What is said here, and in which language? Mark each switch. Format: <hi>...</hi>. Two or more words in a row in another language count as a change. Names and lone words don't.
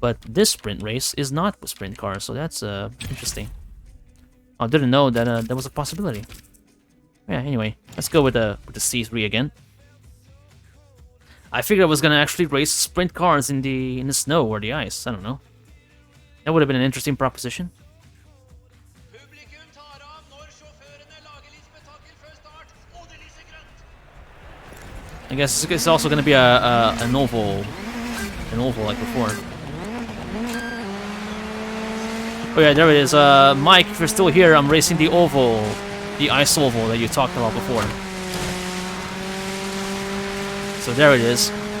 <en>But this sprint race is not with sprint cars, so that's interesting. I didn't know that that was a possibility. Yeah, anyway, let's go with the C3 again. I figured I was gonna actually race sprint cars in the snow or the ice. I don't know. That would have been an interesting proposition.</en> <no>Publikum tar av når sjåførene lager litt spetakkel før start, og det lyser grønt.</no> <en>I guess it's also gonna be an oval like before. Oh yeah, there it is. Mike, if you're still here, I'm racing the oval, the ice oval that you talked about before. So there it is.</en>